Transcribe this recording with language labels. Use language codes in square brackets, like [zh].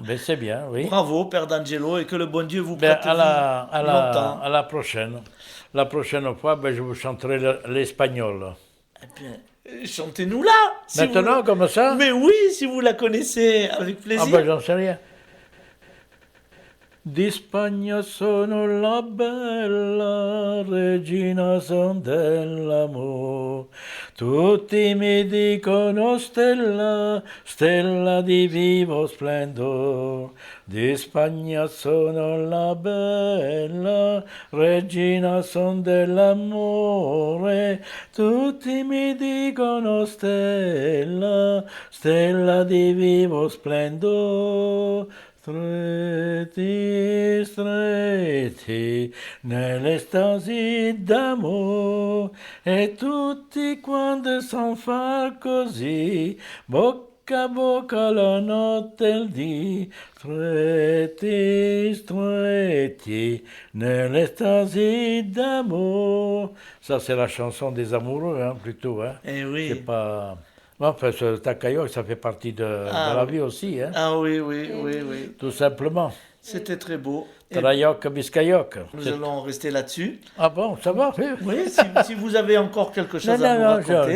[fr] Ben c'est bien, oui. Bravo, Père d'Angelo, et que le bon Dieu vous Ben, prête longtemps. à la prochaine. La prochaine fois, ben, je vous chanterai l'espagnol. Eh bien, chantez-nous là. si Maintenant, vous... comme ça? Mais oui, si vous la connaissez, avec plaisir. Ah ben j'en sais rien. [it] Di Spagna sono la bella, regina son dell'amore. Tutti mi dicono stella, stella di vivo splendor. Di Spagna sono la bella, regina son dell'amore. Tutti mi dicono stella, stella di vivo splendor. Stretti, stretti, nell'estasi d'amore, e tutti quando son far così, bocca a bocca la notte e il dì, stretti, stretti, nell'estasi d'amour. [fr] Ça, c'est la chanson des amoureux, hein, plutôt. Hein. Eh oui. C'est pas... Enfin, ce Tacayoc, ça fait partie de la vie aussi. Hein. Ah oui, oui, oui, oui. Tout simplement. C'était très beau. Trayoc, Biscayoc. Nous allons rester là-dessus. Ah bon, ça va? Oui, si vous avez encore quelque chose à nous raconter.